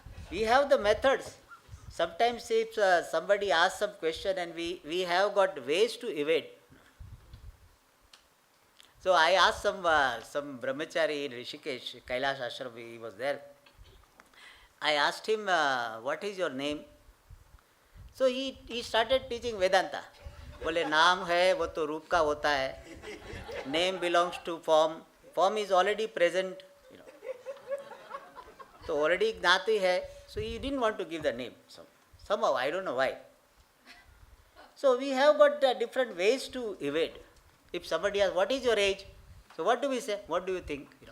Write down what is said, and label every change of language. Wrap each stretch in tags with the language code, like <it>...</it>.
<en>We have the methods. Sometimes if somebody asks some question and we have got ways to evade. So I asked some brahmachari in Rishikesh, Kailash Ashram, he was there. I asked him, what is your name? So he started teaching Vedanta.</en> <hi>बोले नाम है वो तो रूप का होता है.</hi> <en>Name belongs to form. Form is already present. So already gnati hai. So he didn't want to give the name. Somehow, I don't know why. So we have got different ways to evade. If somebody asks, what is your age? So what do we say? What do you think?</en>